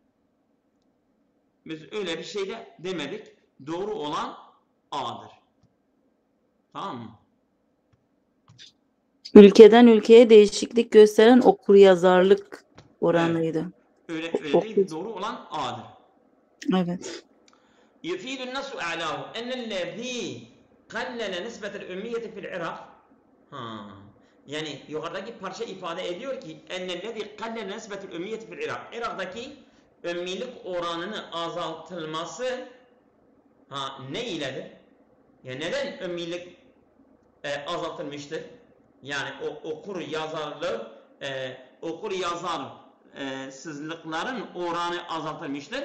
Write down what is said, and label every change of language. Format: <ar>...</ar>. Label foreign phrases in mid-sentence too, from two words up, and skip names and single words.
<tr>Biz öyle bir şey de demedik. Doğru olan A'dır. Tamam mı? Ülkeden ülkeye değişiklik gösteren okuryazarlık oranıydı. Evet. Öyle değil. Doğru olan A'dır. Evet.</tr> <ar>يفيد النص أعلاه أن الذي قلل نسبة الأمية في العراق</ar> <tr>Yani yukarıdaki parça ifade ediyor ki</tr> <ar>أن الذي قلل نسبة الأمية في العراق.</ar> <tr>Irak'taki ümmilik oranını azaltılması ne iledir? Yani neden ümmilik azaltılmıştır? Yani okur yazarsızlıkların oranı azaltılmıştır.</tr>